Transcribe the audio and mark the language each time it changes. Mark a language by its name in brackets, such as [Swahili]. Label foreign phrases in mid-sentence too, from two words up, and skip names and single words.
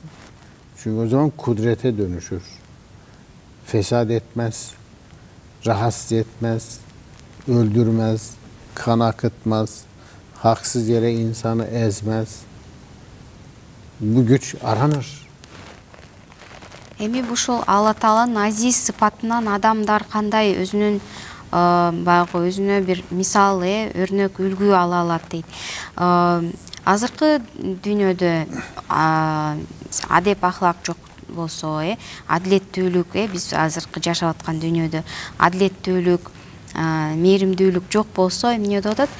[Turkish] Çünkü o zaman kudrete dönüşür. Fesat etmez, rahatsız etmez, öldürmez, kan akıtmaz, haksız yere insanı ezmez. Bu güç aranır. [Kyrgyz] Эми ушул Алла Тааланын азиз сыпатынан адамдар кандай өзүнүн баягы өзүнө бир мисал, өрнөк, үлгү ала алат дейт. Азыркы дүйнөдө адеп ахлак жок болсо, адилеттүүлүк, биз азыркы жашап аткан дүйнөдө адилеттүүлүк, мээримдүүлүк жок болсо, эмне деп атат?